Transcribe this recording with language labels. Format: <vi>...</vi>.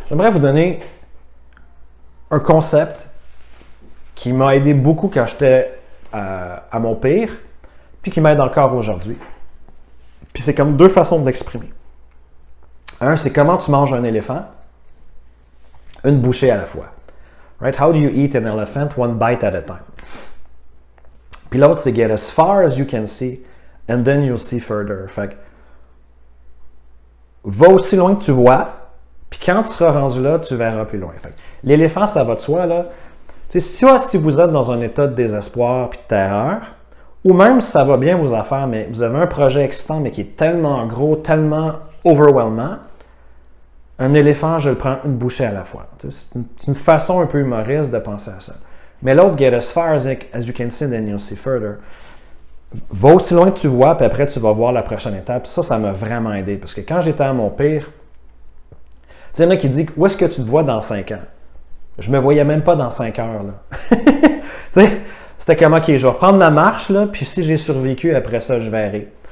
<fr>j'aimerais vous donner un concept qui m'a aidé beaucoup quand j'étais à mon pire, puis qui m'aide encore aujourd'hui. Puis c'est comme deux façons de l'exprimer. Un, c'est comment tu manges un éléphant, une bouchée à la fois.</fr> <en>Right? How do you eat an elephant one bite at a time?</en> <fr>Puis l'autre, c'est</fr> <en>get as far as you can see, and then you'll see further.</en> <fr>Fait que, va aussi loin que tu vois, puis quand tu seras rendu là, tu verras plus loin. Fait que, l'éléphant, ça va de soi, là. Si vous êtes dans un état de désespoir puis de terreur, ou même si ça va bien vos affaires, mais vous avez un projet excitant, mais qui est tellement gros, tellement overwhelmant, un éléphant, je le prends une bouchée à la fois. C'est une façon un peu humoriste de penser à ça. Mais l'autre,</fr> <en>get as far as you can see, then you'll see further.</en> <fr>Va aussi loin que tu vois, puis après, tu vas voir la prochaine étape. Ça m'a vraiment aidé. Parce que quand j'étais à mon pire, il y en a qui disent, où est-ce que tu te vois dans 5 ans? Je me voyais même pas dans 5 heures. Là. C'était comme, OK, je vais reprendre la marche, là, puis si j'ai survécu, après ça, je verrai.</fr>